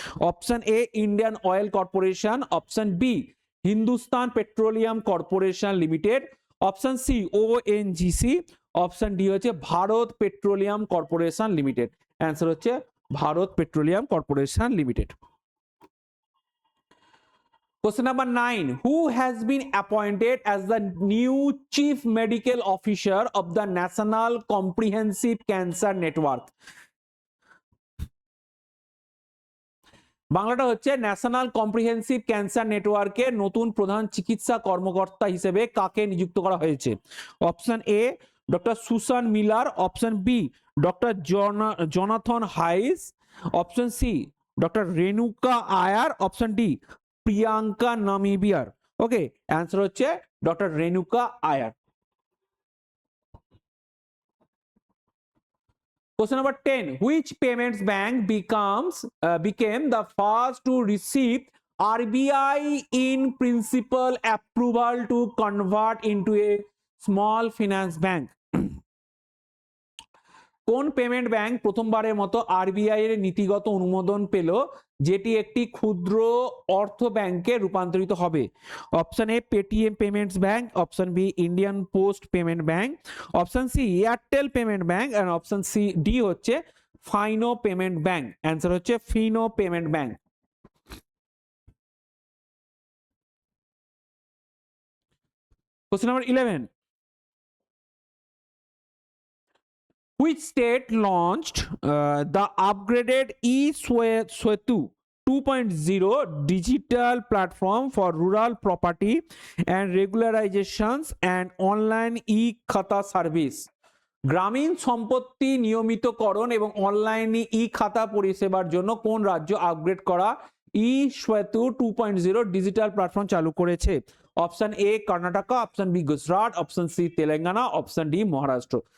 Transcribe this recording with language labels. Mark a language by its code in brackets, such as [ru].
[bn] Option A Indian oil corporation, option B Hindustan petroleum corporation limited, option C ONGC, option D হচ্ছে Bharat petroleum corporation limited. Answer হচ্ছে Bharat petroleum corporation limited. [en] Question number 9. Who has been appointed as the new Chief Medical Officer of the National Comprehensive Cancer Network? [bn] বাংলাটা হচ্ছে national comprehensive cancer নেটওয়ার্কের নতুন প্রধান চিকিৎসা কর্মকর্তা হিসেবে কাকে নিযুক্ত করা হয়েছে? Option a doctor Susan Miller, option B doctor Jonathan হাইস, option C doctor Renuka Iyer, option D Priyanka নামিবিয়ার। Okay, answer হচ্ছে doctor Renuka Iyer. [en] Question number 10. Which payments bank became the first to receive RBI in principle approval to convert into a small finance bank? [bn] কোন payment bank প্রথমবারের মতো RBI এর নীতিগত অনুমোদন পেল যেটি একটি ক্ষুদ্র অর্থ ব্যাংকে রূপান্তরিত হবে? Option A Paytm payments bank, option B Indian post payment bank, option C Airtel payment bank, and option C D হচ্ছে ফাইনো পেমেন্ট ব্যাংক। অ্যান্সার হচ্ছে Fino payment bank. [en] Question number 11. Which state launched the upgraded eSwetu 2.0 digital platform for rural property and regularizations and online e-khata service? [bn] গ্রামীণ সম্পত্তি নিয়মিতকরণ এবং অনলাইনে ই খাতা পরিষেবার জন্য কোন রাজ্য আপগ্রেড করা ই সেতু 2.0 ডিজিটাল প্ল্যাটফর্ম চালু করেছে? Option A Karnataka, option B Gujarat, option C Telangana, option D Maharashtra.